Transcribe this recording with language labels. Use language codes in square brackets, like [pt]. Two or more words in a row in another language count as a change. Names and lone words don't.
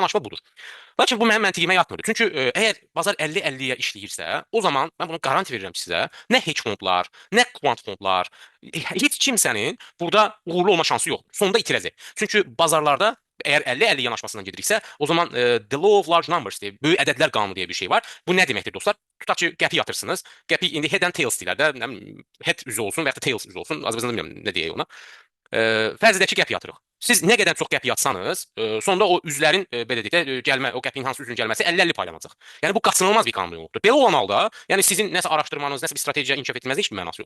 [az] Yanaşma budur. Lakin bu mənim məntiqimə yatmır. Çünki əgər bazar 50-50-yə işləyirsə, o zaman mən bunu garanti verirəm sizə, nə hedge fondlar, nə kvant fondlar, heç kimsənin burada uğurlu olma şansı yoxdur. Sonunda itirəcək. Çünki bazarlarda əgər 50-50 yanaşmasından gediriksə, o zaman [en] the law of large numbers [az] deyə, böyük ədədlər qanunu deyə bir şey var. Bu nə deməkdir dostlar? Tutaq ki, qəpi yatırsınız. Qəpi indi [en] head and tails [az] deyirlər də, nə bilim, head üzü olsun və ya da tails üzü olsun. Azərbaycanda bilmirəm nə deyək ona. Fərz edək ki, qəpi yatırıq. Siz nə qədər çox qəpi yatsanız, sonda o üzlərin belə deyək də gəlmə, o qəpinin hansı üzünün gəlməsi 50-50 paylanacaq. Yəni bu qaçınılmaz bir qanun yoxdur. Belə olan halda, yəni sizin nəsə araşdırmanız, nəsə bir strategiya inkişaf etmənizin heç bir mənası yoxdur.